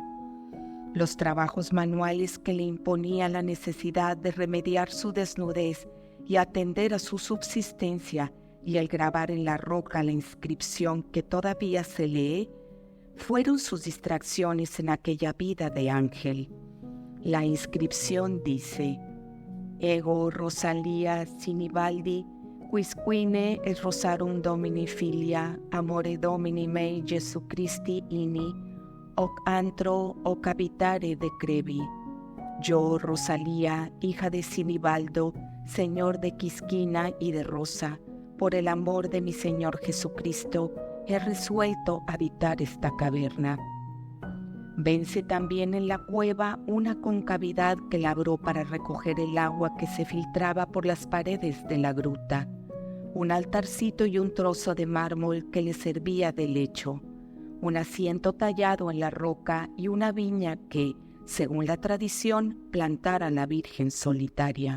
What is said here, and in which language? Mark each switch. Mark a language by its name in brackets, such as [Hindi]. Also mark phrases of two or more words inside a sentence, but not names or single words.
[Spanish] Los trabajos manuales que le imponía la necesidad de remediar su desnudez y atender a su subsistencia y el grabar en la roca la inscripción que todavía se lee, fueron sus distracciones en aquella vida de ángel. La inscripción dice: [Latin] Ego Rosalía Sinibaldi, quisquine et rosarum Domini filia, amore Domini mei Jesu Christi ini, hoc antro hoc habitare decrevi. [Spanish] Yo, Rosalía, hija de Sinibaldo, señor de Quisquina y de Rosa, por el amor de mi Señor Jesucristo, he resuelto habitar esta caverna. Vence también en la cueva una concavidad que labró para recoger el agua que se filtraba por las paredes de la gruta, un altarcito y un trozo de mármol que le servía de lecho, un asiento tallado en la roca y una viña que, según la tradición, plantara la Virgen solitaria.